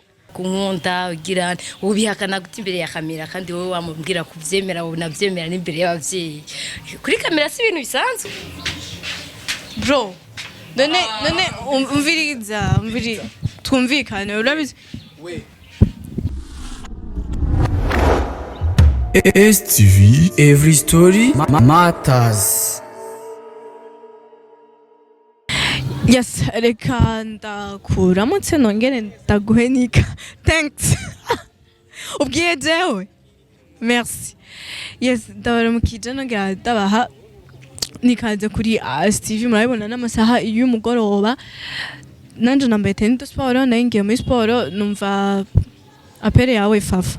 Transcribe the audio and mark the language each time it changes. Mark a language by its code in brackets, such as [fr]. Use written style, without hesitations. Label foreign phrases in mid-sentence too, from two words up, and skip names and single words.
[rn] kunkunda ugira ubihakana guti imbere ya kamera kandi wowe wamubwira kuvyemera wowe navyemera n'imbere y'abavyeyi kuri kamera si ibintu bisanzwe bro none umviriza twumvikane urabizi [en] STV every story matters. Yes, [rn] reka ndakuramutse nongere ndaguhenika. Thanks. Ubwiye jewe. [fr] Merci. [rn] Yes, ndabaramukije nongera ndabaha nikaze kuri STV murabibona n'amasaha y'umugoroba. Nanje nambaye [en] tennis sport [rn] naingiye muri sport numva apere yawe fafa.